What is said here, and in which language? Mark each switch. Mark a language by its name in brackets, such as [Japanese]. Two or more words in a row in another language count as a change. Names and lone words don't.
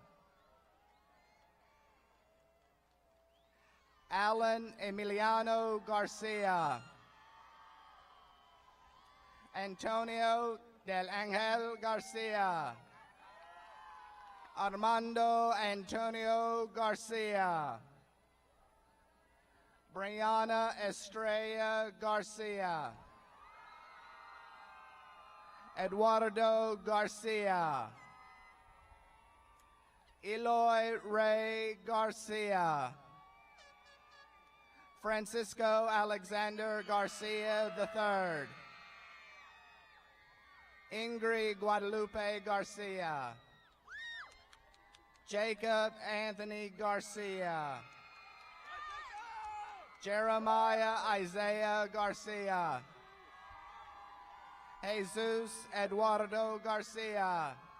[English] Alan Emiliano Garcia, Antonio del Angel Garcia, Armando Antonio Garcia, Brianna Estrella Garcia, Eduardo Garcia, Eloy Ray Garcia, Francisco Alexander Garcia III, Ingrid Guadalupe Garcia, Jacob Anthony Garcia, Jeremiah Isaiah Garcia, Jesus Eduardo Garcia,